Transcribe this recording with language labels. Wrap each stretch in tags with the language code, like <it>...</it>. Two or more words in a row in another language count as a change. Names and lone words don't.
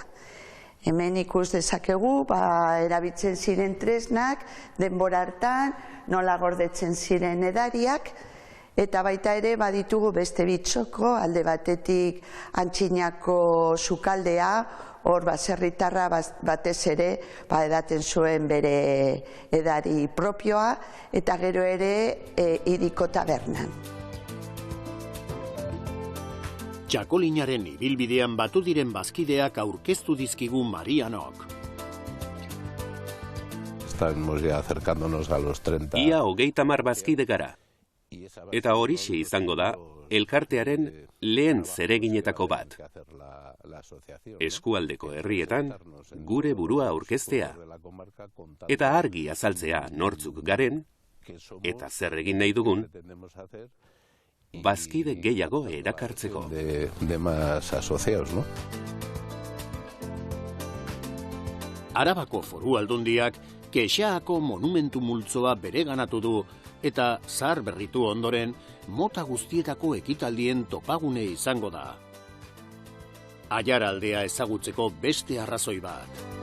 <eu>Hemen ikus dezakegu, erabiltzen ziren tresnak, denbora hartan, nola gordetzen ziren edariak, eta baita ere baditugu beste bitxoko, alde batetik antxinako sukaldea, hor baserritarra batez ere edaten zuen bere edari propioa, eta gero ere hiriko tabernan. Txakolinaren ibilbidean batu diren bazkideak aurkeztu dizkigu Marianok.</eu> <es>Estamos ya acercándonos a los 30.</es> <eu>Ia 30 bazkide gara. Eta horixe izango da, elkartearen lehen zereginetako bat. Eskualdeko herrietan, gure burua aurkeztea. Eta argi azaltzea nortzuk garen, eta zer egin nahi dugun, bazkide gehiago erakartzeko.</eu> <es>De más asociados, ¿no?</es> <eu>Arabako Foru Aldundiak Kexaako monumentu multzoa bereganatu du eta zahar berritu ondoren mota guztietako ekitaldien topagune izango da. Aiara aldea ezagutzeko beste arrazoi bat.</eu>